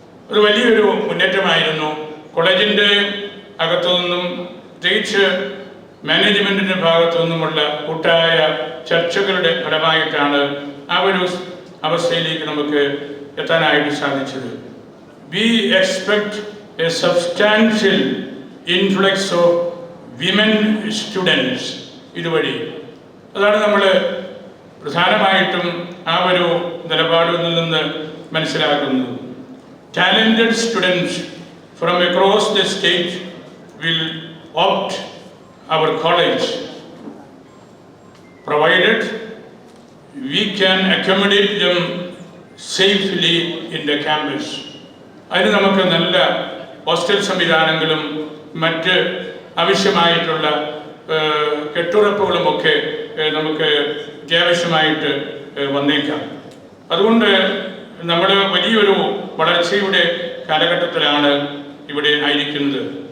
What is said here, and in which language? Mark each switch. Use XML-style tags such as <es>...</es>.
<ml>ഒരു വലിയൊരു മുന്നേറ്റമായിരുന്നു. കോളേജിൻ്റെ അകത്തു നിന്നും പ്രത്യേകിച്ച് മാനേജ്മെൻറ്റിൻ്റെ ഭാഗത്തു നിന്നുമുള്ള കൂട്ടായ ചർച്ചകളുടെ ഫലമായിട്ടാണ് ആ ഒരു അവസ്ഥയിലേക്ക് നമുക്ക് എത്താനായിട്ട് സാധിച്ചത്.</ml> <en>We expect a substantial influence of women students ഇതുവഴി.</en> <ml>അതാണ് നമ്മൾ പ്രധാനമായിട്ടും ആ ഒരു നിലപാടിൽ നിന്ന് മനസ്സിലാക്കുന്നത്.</ml> <en>Talented students from across the state will opt our college provided we can accommodate them safely in the campus.</en> <ml>അതിന് നമുക്ക് നല്ല ഹോസ്റ്റൽ സംവിധാനങ്ങളും മറ്റ് ആവശ്യമായിട്ടുള്ള കെട്ടുറപ്പുകളുമൊക്കെ നമുക്ക് അത്യാവശ്യമായിട്ട് വന്നേക്കാം. അതുകൊണ്ട് നമ്മൾ വലിയൊരു വളർച്ചയുടെ കാലഘട്ടത്തിലാണ് ഇവിടെ ആയിരിക്കുന്നത്.</ml>